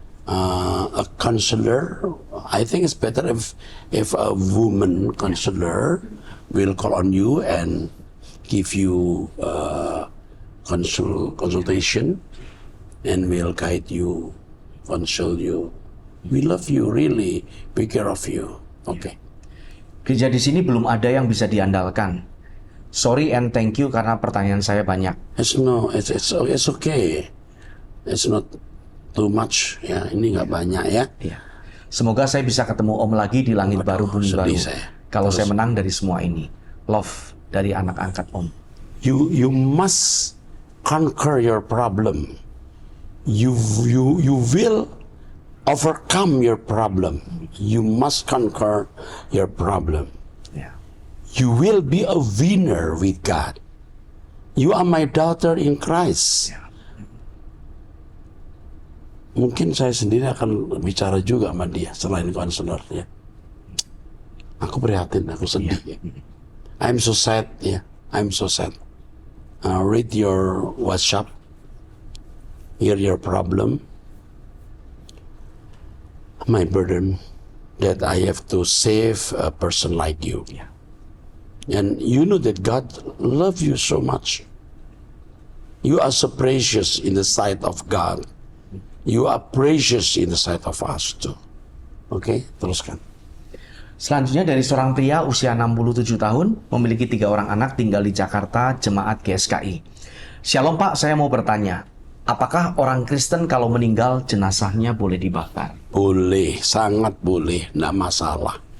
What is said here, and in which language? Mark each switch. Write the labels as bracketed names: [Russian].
[English] a counselor. I think it's better if a woman counselor will call on you and give you consultation and will guide you, console you. We love you, really. Take care of you. Okay. [Indonesian] Gereja di sini belum ada yang bisa diandalkan. [English] Sorry and thank you [Indonesian] karena pertanyaan saya banyak. [English] It's okay. It's not too much. [Indonesian] Ya, ini nggak banyak ya. Iya. Semoga saya bisa ketemu Om lagi di langit baru bumi baru. Kalau saya menang dari semua ini. Love dari anak angkat Om. [English] You must conquer your problem. You will overcome your problem. You must conquer your problem. [Indonesian] Ya. [English] You will be a winner with God. You are my daughter in Christ. [Indonesian] Ya. Mungkin saya sendiri akan bicara juga sama dia selain konselor ya. Aku prihatin, aku sedih. [English] Ya. I'm so sad ya. I'm so sad. Read your WhatsApp. Hear your problem. My burden that I have to save a person like you. [Indonesian] Ya. [English] And you know that God loves you so much. You are so precious in the sight of God. You are precious in the sight of us too. [Indonesian] Oke, teruskan. Selanjutnya dari seorang pria usia 67 tahun, memiliki 3 orang anak tinggal di Jakarta, jemaat GSKI. Shalom Pak, saya mau bertanya, apakah orang Kristen kalau meninggal jenazahnya boleh dibakar? Boleh, sangat boleh, tidak masalah.